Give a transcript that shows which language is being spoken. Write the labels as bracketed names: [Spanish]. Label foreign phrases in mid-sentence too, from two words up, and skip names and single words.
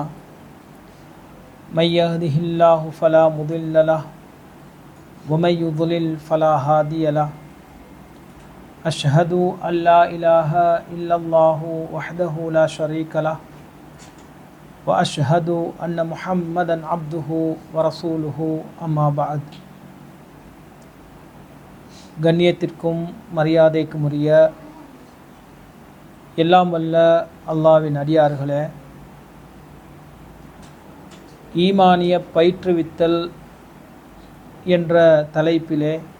[Arabic] من يهده الله فلا مضل له ومن يضلل فلا هادي له. أشهد أن لا إله إلا الله وحده لا شريك له وأشهد أن محمدا عبده ورسوله أما بعد. [Tamil] கண்ணியத்திற்கும் மரியாதைக்கும் உரிய எல்லாம் வல்ல அல்லாஹ்வின் அடியார்களே, ஈமானிய பயிற்றுவித்தல் என்ற தலைப்பிலே